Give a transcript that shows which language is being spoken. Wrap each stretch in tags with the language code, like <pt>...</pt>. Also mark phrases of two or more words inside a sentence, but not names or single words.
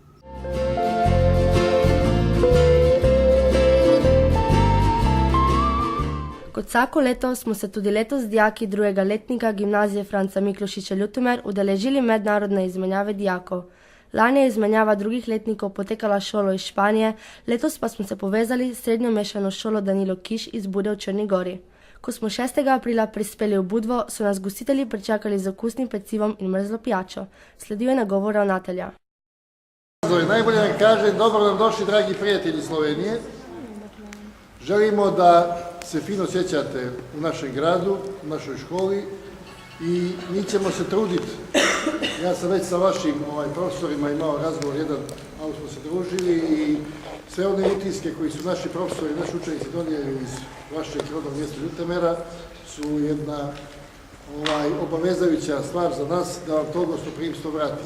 <sl>Kot vsako leto smo se tudi letos dijaki drugega letnika Gimnazije Franca Miklošiča Ljutomer udeležili mednarodne izmenjave dijakov. Lani je izmenjava drugih letnikov potekala šolo iz Španije, letos pa smo se povezali s srednjo mešano šolo Danilo Kiš iz Bude v Črni Gori. Ko smo 6. aprila prispeli v Budvo, so nas gostitelji pričakali z okusnim pecivom in mrzlo pijačo. Sledil je nagovor ravnatelja.</sl> <sr>Najbolje nam kažem, dobro nam došli dragi prijatelji Slovenije. Želimo da se fino sjećate u našem gradu, u našoj školi i mi ćemo se truditi. Ja sam već sa vašim profesorima imao razgovor jedan, malo smo se družili i sve one utiske koji su naši profesori, naši učenici donijeli iz vašeg rodnog mjesta Ljutomera su jedna obavezajuća stvar za nas da vam to gostoprimstvo vratimo.</sr>